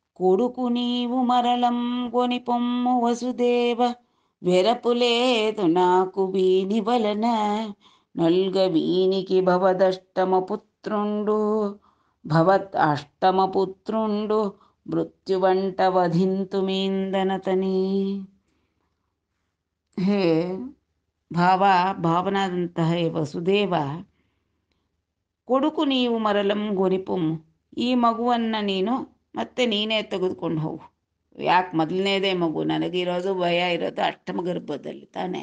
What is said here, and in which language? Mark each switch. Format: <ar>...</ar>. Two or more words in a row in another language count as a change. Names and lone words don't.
<te>కొడుకు నీవు మరలం కొని పొమ్ము వసుదేవ, వెరపులేదు నాకు వీని వలన, నల్గ వీనికి భవత్ అష్టమపుత్రుండు మృత్యువంట వధింతుమీందనతని.</te> <kn>ಹೇ ಭಾವನಾದಂತಹ ಹೇ ವಸುದೇವ,</kn> <te>కొడుకు నీవు మరలం గొనిపుమ్,</te> <kn>ಈ ಮಗುವನ್ನು ನೀನು ಮತ್ತೆ ನೀನೇ ತೆಗೆದುಕೊಂಡು ಹೋಗು. ಯಾಕೆ ಮೊದಲನೇದೇ ಮಗು, ನನಗಿರೋದು ಭಯ ಇರೋದು ಅಷ್ಟಮ ಗರ್ಭದಲ್ಲಿ ತಾನೇ.</kn>